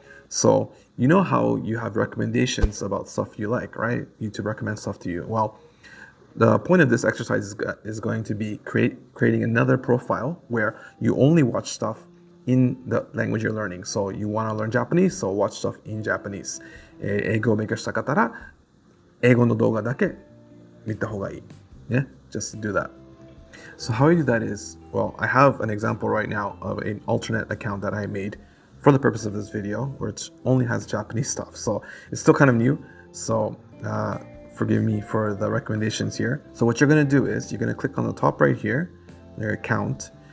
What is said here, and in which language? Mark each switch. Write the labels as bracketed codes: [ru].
[en] So you know how you have recommendations about stuff you like, right? YouTube recommends stuff to you. Well, the point of this exercise is going to be creating another profile where you only watch stuff in the language you're learning. So you want to learn Japanese, so watch stuff in Japanese. [ja] 英語を勉強したかったら、英語の動画だけ見た方がいい. [en] Yeah, just do that. So how I do that is, well, I have an example right now of an alternate account that I made for the purpose of this video, which only has Japanese stuff. So it's still kind of new. So forgive me for the recommendations here. So what you're going to do is you're going to click on the top right here, your account.